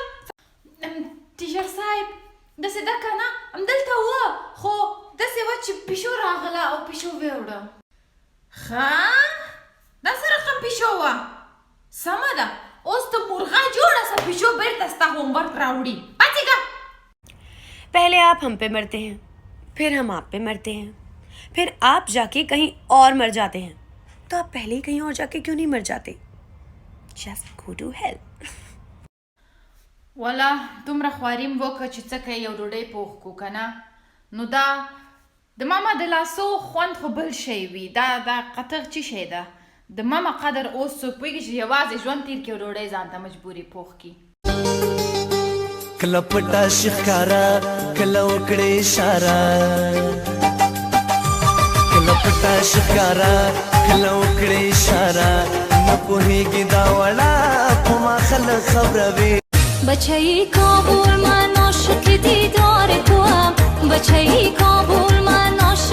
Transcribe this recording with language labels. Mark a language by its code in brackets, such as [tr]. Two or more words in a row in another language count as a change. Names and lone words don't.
[ps] ټیچر صاحب داسې ده که نه همدلته وه، خو داسې وه چې پیشو راغله او پیشو ویوړه. ښه دا څه رقم پیشو وه؟ سمه ده، اوس ته مرغه جوړه سه، پیشو بیرته ستا ہومورک راوړي. پاڅېږه. [hi] पहले आप हम पे मरते हैं, फिर हम आप पे मरते हैं, फिर आप जाके कहीं और मर जाते हैं, तो आप पहले ही कहीं और जाके क्यों नहीं मर जाते? [en] Just go to hell. [ps] والا دومره خواریم وکړه چې څه کوې یو ډوډۍ پوخ کړو که نه، نو دا د ماما د لاسو خوند خو بل شی وي. دا قطغ څه شی ده؟ د ماما قدر اوس څوک پوهېږي چې یوازې ژوند تېر کړي او ډوډۍ ځان ته مجبوري پوخ کړي. کله پټه شي ښکاره کله وکړې اشاره، کله پټه شي ښکاره کله وکړې اشاره، نه پوهېږي دا وړه په ما خلک خبروي. [fa] بچه‌ای کابل من عاشق دیدار توام، بچه‌ای کابل من